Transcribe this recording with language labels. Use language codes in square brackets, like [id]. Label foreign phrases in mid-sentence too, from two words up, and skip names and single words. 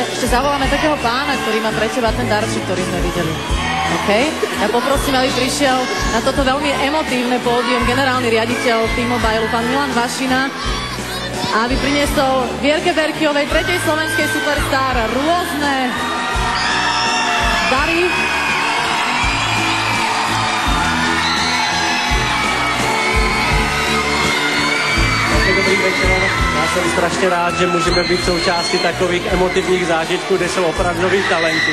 [sk] Ešte zavoláme takého pána, ktorý má pre teba ten darček, ktorý sme videli. OK? Ja poprosím, aby prišiel na toto veľmi emotívne pódium generálny riaditeľ T-Mobile, pán Milan Vašina, a aby priniesol Vierke Berkiovej, tretej slovenskej superstar, rôzne dary. [cs] Dobrý večer. Já jsem strašně rád, že můžeme být součástí takových emotivních zážitků, kde jsou opravdoví talenti.